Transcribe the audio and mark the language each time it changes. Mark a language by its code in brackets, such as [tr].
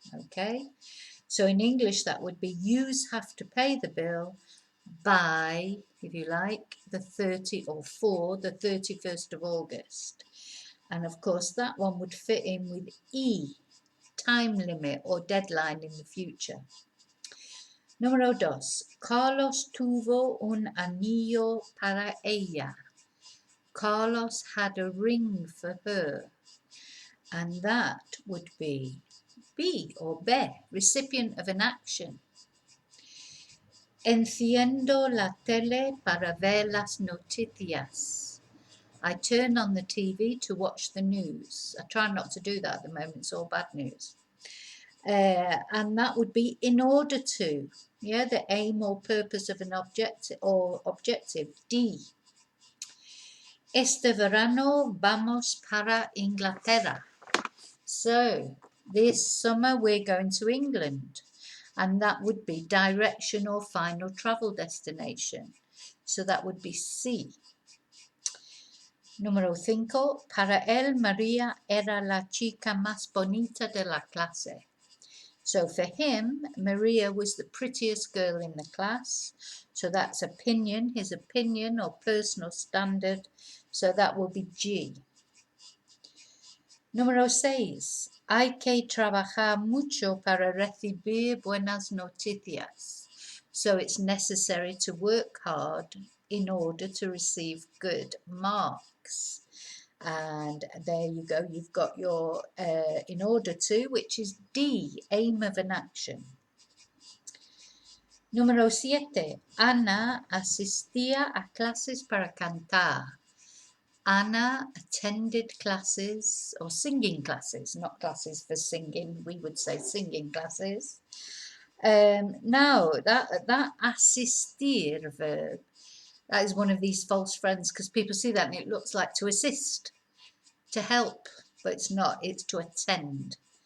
[en] Okay, so in English that would be yous have to pay the bill by, if you like, the 31st of August. And of course that one would fit in with E, time limit or deadline in the future. [es] Número 2. Carlos tuvo un anillo para ella. [en] Carlos had a ring for her. And that would be B or be, recipient of an action. [es] Enciendo la tele para ver las noticias. [en] I turn on the TV to watch the news. I try not to do that at the moment, it's all bad news. And that would be in order to, yeah, the aim or purpose of an objective or objective, D. [es] Este verano vamos para Inglaterra. [en] So this summer we're going to England, and that would be direction or final travel destination. So that would be C. [es] Número 5. Para él, María era la chica más bonita de la clase. [en] So for him, Maria was the prettiest girl in the class. So that's opinion, his opinion or personal standard. So that will be G. [es] Número 6. Hay que trabajar mucho para recibir buenas noticias. [en] So it's necessary to work hard in order to receive good marks. And there you go, you've got your in order to, which is D, aim of an action. [es] Número 7. Ana asistía a clases para cantar. [en] Anna attended classes, or singing classes, not classes for singing, we would say singing classes. Now, that asistir verb, that is one of these false friends, because people see that and it looks like to assist, to help, but it's not, it's to attend.